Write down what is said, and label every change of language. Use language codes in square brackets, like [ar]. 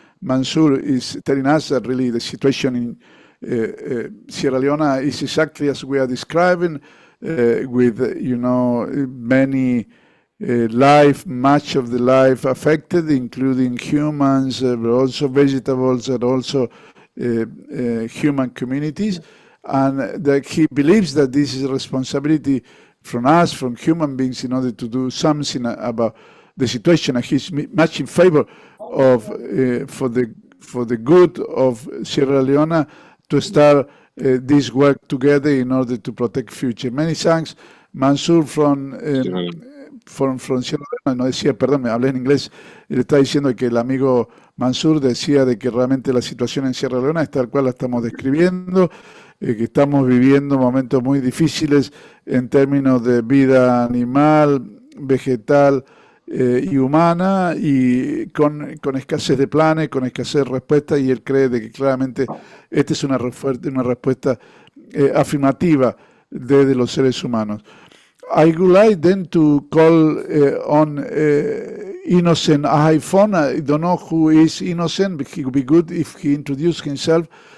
[en] Mansour is telling us that really the situation in Sierra Leone is exactly as we are describing, with many much of the life affected, including humans, but also vegetables, and also human communities, and that he believes that this is a responsibility from us, from human beings, in order to do something about the situation. And he's much in favor of, for the good of Sierra Leone, to start this work together in order to protect future. Many thanks, Mansour from Sierra Leone. [es] No decía, perdón, me hablé en inglés, le está diciendo que el amigo Mansour decía de que realmente la situación en Sierra Leone es tal cual la estamos describiendo, que estamos viviendo momentos muy difíciles en términos de vida animal, vegetal y humana, y con escasez de planes, con escasez de respuesta, y él cree de que claramente esta es una respuesta afirmativa de los seres humanos. [en] I would like then to call on Innocent iPhone. I don't know who is Innocent, but it would be good if he introduced himself.